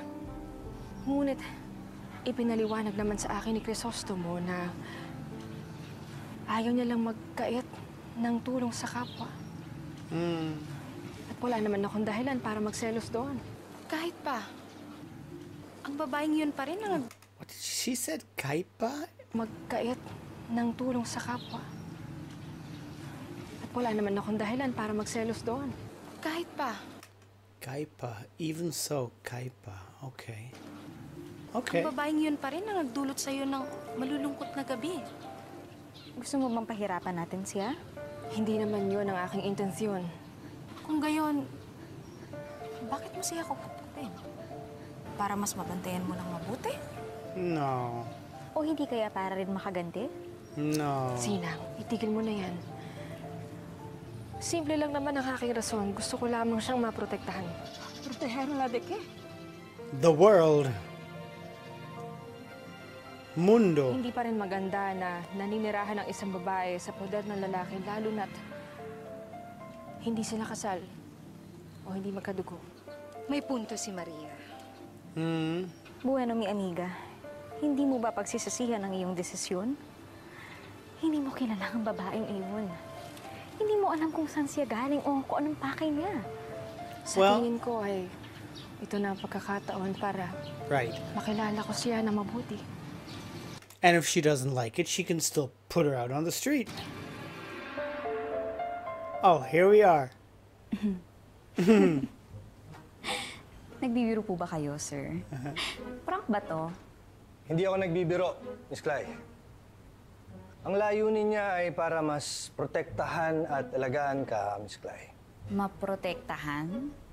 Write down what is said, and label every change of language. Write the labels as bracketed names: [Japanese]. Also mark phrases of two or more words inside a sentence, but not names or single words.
[Filipino] Ngunit, ipinaliwanag naman sa akin ni Crisostomo na ayaw niya lang magkait ng tulong sa kapwa. At wala naman akong dahilan para magselos doon. Kahit pa, ang babaeng yun pa rin ang [English] What did she said? [Filipino] Kaipa? magkait ng tulong sa kapwa. At wala naman akong dahilan para magselos doon. kahit pa. [English] Kaipa. Even so, Kaipa. Okay. Okay. [Filipino] Ang babaeng yun pa rin ang nagdulot sa'yo ng malulungkot na gabi. Gusto mo bang pahirapan natin siya? Hindi naman yun ang aking intensyon. Kung gayon, bakit mo siya kukupin? Para mas mabantayan mo lang mabuti? [English] No. [Filipino] O hindi kaya para rin makaganti? [English] No. [Filipino] Sinang, itigil mo na yan. Simple lang naman ang aking rason. Gusto ko lamang siyang maprotektahan. [Spanish] Protegerla de qué? [English] The world. [Spanish] Mundo. [Filipino] Hindi pa rin maganda na naninirahan ng isang babae sa poder ng lalaki, lalo na't hindi sila kasal o hindi magkadugo. May punto si Maria. [Spanish] Bueno, mi amiga. [Filipino] Hindi mo ba pagsisisihan ang iyong desisyon? Hindi mo kilala ang babaeng iyon. Hindi mo alam kung saan siya galing o kung anong pakay niya. Sa tingin ko ay ito na ang pagkakataon para [English] Right. [Filipino] makilala ko siya na mabuti. [English] And if she doesn't like it, she can still put her out on the street. Oh, here we are. [Filipino] Nagbibiro po ba kayo, sir? Prank ba to? Hindi ako nagbibiro, Miss Clay. Ang layunin niya ay para mas protektahan at alagaan ka, Miss Clay. Maprotektahan?